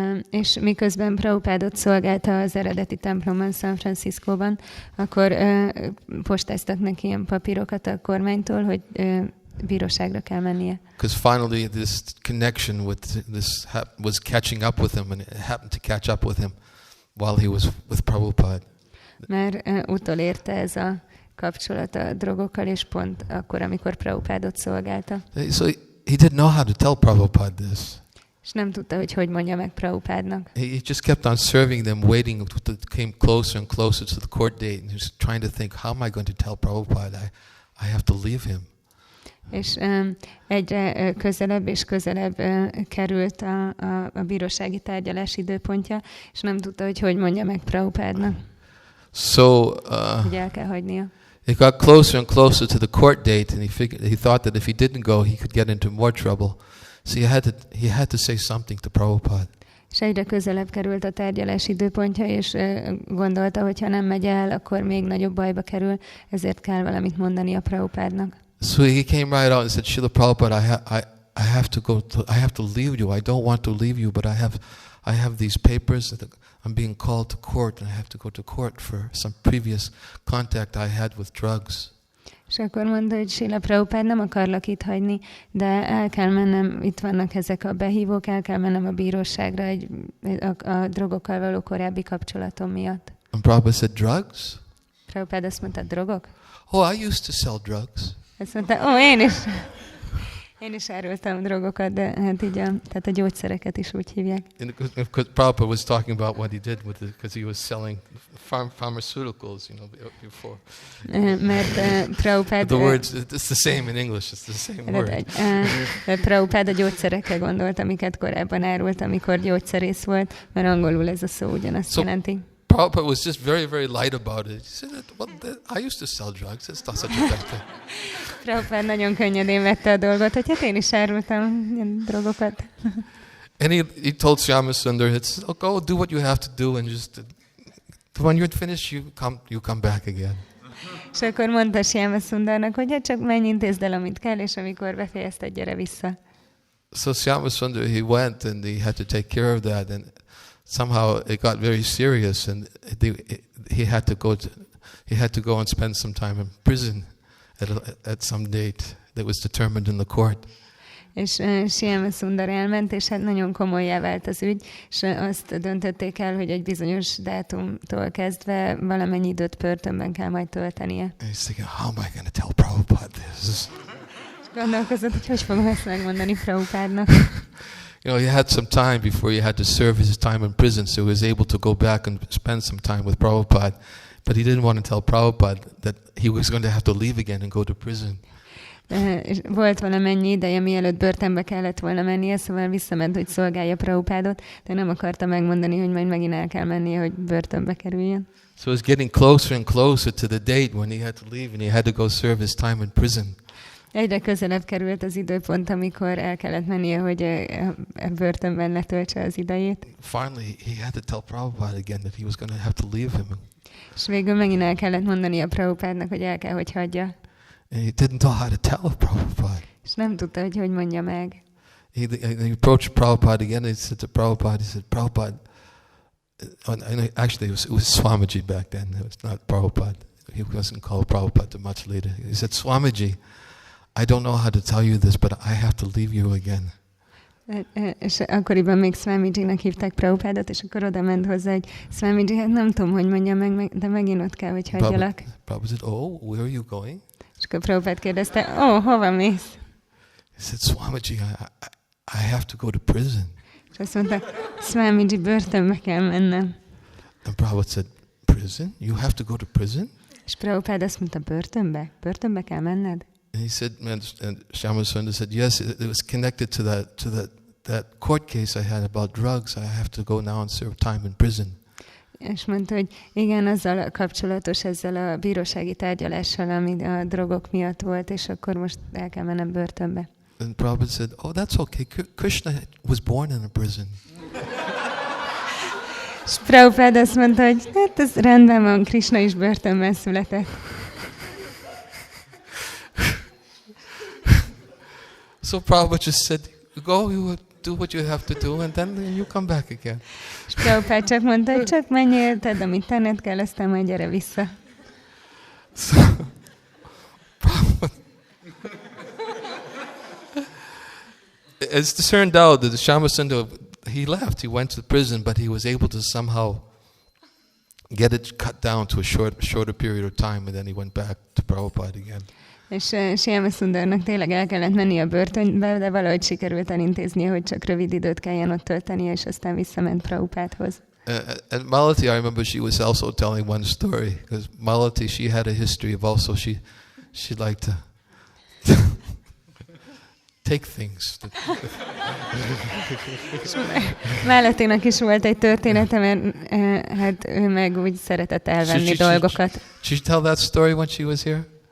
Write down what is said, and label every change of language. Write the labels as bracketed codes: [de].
[hu] És miközben Prabhupádot szolgálta az eredeti templomban San Franciscóban, akkor postáztak neki ilyen papírokat a kormánytól, hogy bíróságra kell mennie. [en] Because finally this connection with this was catching up with him, and it happened to catch up with him while he was with Prabhupada. [hu] Mert utolérte ez a kapcsolat a drogokkal, és pont akkor, amikor Prabhupádot szolgálta. [en] So he didn't know how to tell Prabhupada this. [hu] És nem tudta, hogy mondja meg Prabhupádnak. [en] He just kept on serving them, waiting until it came closer and closer to the court date, and he was trying to think, how am I going to tell Prabhupada? I have to leave him. [hu] És egyre közelebb és közelebb került a bírósági tárgyalás időpontja, és nem tudta, hogy mondja meg Prabhupádnak. [en] So [hu] hogy el kell hagynia. [en] It got closer and closer to the court date, and he thought that if he didn't go, he could get into more trouble. So he had to say something to Prabhupada. [hu] És egyre közelebb került a tárgyalás időpontja, és gondolta, hogy ha nem megy el, akkor még nagyobb bajba kerül, ezért kell valamit mondani a Prabhupádnak. [en] So he came right out and said, Srila Prabhupada, I have to go. I have to leave you. I don't want to leave you, but I have these papers that I'm being called to court, and I have to go to court for some previous contact I had with drugs. [hu] És akkor mondta, hogy Srila Prabhupád, nem akarlak itt hagyni, de el kell mennem, itt vannak ezek a behívók, el kell mennem a bíróságra a drogokkal való korábbi kapcsolatom miatt. [en] And Prabhupada said, drugs? [hu] Prabhupád azt mondta, drogok? [en] Oh, I used to sell drugs. [hu] Azt mondta, én is árultam drogokat, de hát így tehát a gyógyszereket is úgy hívják. [en] Because Prabhupada was talking about what he did because he was selling pharmaceuticals, before. [hu] Mert Prabhupada... [en] The words, it's the same in English, it's the same word. [hu] Prabhupada a gyógyszerekkel gondolt, amiket korábban árult, amikor gyógyszerész volt, mert angolul ez a szó ugyanazt jelenti. [en] Prabhupada was just very, very light about it. He said, I used to sell drugs. It's not such a bad thing. [hu] Prabhupada nagyon könnyedén vette a dolgot, hogy hát én is árultam ilyen drogokat. [en] And he told Shyama Sundar, go do what you have to do, and just when you're finished, you come back again. [hu] És akkor mondta Shyama Sundarnak, hogy hát csak menj, intézd el, amit kell, és amikor befejezted, gyere vissza. [en] So Shyama Sundar, he went, and he had to take care of that, and somehow it got very serious, and he had to go and spend some time in prison at some date that was determined in the court. [hu] És Shyama Sundar elment, és hát nagyon komolyá vált az ügy, és azt döntötték el, hogy egy bizonyos dátumtól kezdve valamennyi időt börtönben kell majd töltenie. [en] And he's thinking, how am I going to tell Prabhupada this? [hu] Gondolkozott, hogy fogom ezt megmondani Prabhupádnak. [en] He had some time before he had to serve his time in prison, so he was able to go back and spend some time with Prabhupada. But he didn't want to tell Prabhupada that he was going to have to leave again and go to prison. [hu] Volt valamennyi ideje, mielőtt börtönbe kellett volna mennie, szóval visszament, hogy szolgálja Prabhupádot, de nem akarta megmondani, hogy majd megint el kell mennie, hogy börtönbe kerüljön. [en] So it was getting closer and closer to the date when he had to leave and he had to go serve his time in prison. [hu] Egyre közelebb került az időpont, amikor el kellett mennie, hogy a börtönben letöltse az idejét. [en] Finally, he had to tell Prabhupada again that he was going to have to leave him. [hu] És végül megint el kellett mondani a Prabhupádnak, hogy el kell, hogy hagyja. [en] And he didn't know how to tell Prabhupada. [hu] És nem tudta, hogy mondja meg. [en] he approached Prabhupada again, and he said to Prabhupada, Prabhupada, actually it was Swamiji back then, it was not Prabhupada. He wasn't called Prabhupada till much later. He said, Swamiji, I don't know how to tell you this, but I have to leave you again. [hu] És akkoriban még Swamijinak hívták Prabhupádot, és akkor oda ment hozzá, hogy Swamiji, hát nem tudom, hogy mondjam meg, de megint ott kell, hogy hagyjalak. [en] Prabhupada said, where are you going? [hu] És akkor Prabhupád kérdezte, hova mész? [en] He said, Swamiji, I have to go to prison. [hu] És azt mondta, Swamiji, börtönbe kell mennem. [en] And Prabhupada said, prison? You have to go to prison? [hu] És Prabhupád azt mondta, börtönbe? Börtönbe kell menned? [en] And he said, and Shyama Sundar said, yes, it was connected to that court case I had about drugs. I have to go now and serve time in prison. [hu] És mondta, hogy igen, azzal kapcsolatos ezzel a bírósági tárgyalással, ami a drogok miatt volt, és akkor most el kell mennem börtönbe. [en] And Prabhupada said, that's okay. Krishna was born in a prison. [hu] És Prabhupád azt mondta, hogy hát ez rendben van, Krishna is börtönben született. [en] So Prabhupada just said, go, you do what you have to do, and then you come back again. [hu] És Prabhupád csak mondta, hogy csak menjél, tedd, amit tenned kell, aztán majd gyere vissza. [en] So, it's turned out that Shyama Sundar, he left, he went to the prison, but he was able to somehow get it cut down to a shorter period of time, and then he went back to Prabhupada again. [hu] És Shyama Sundarnak tényleg el kellett menni a börtönbe, de valahogy sikerült elintéznie, hogy csak rövid időt kelljen ott töltenie, és aztán visszament Prabhupádhoz. [en] And Malati, I remember she was also telling one story, because Malati, she had a history of also, she liked to take things. [hu] Malatinak is volt egy története, mert hát ő meg úgy szeretett elvenni dolgokat. [en] She tell that story when she was here?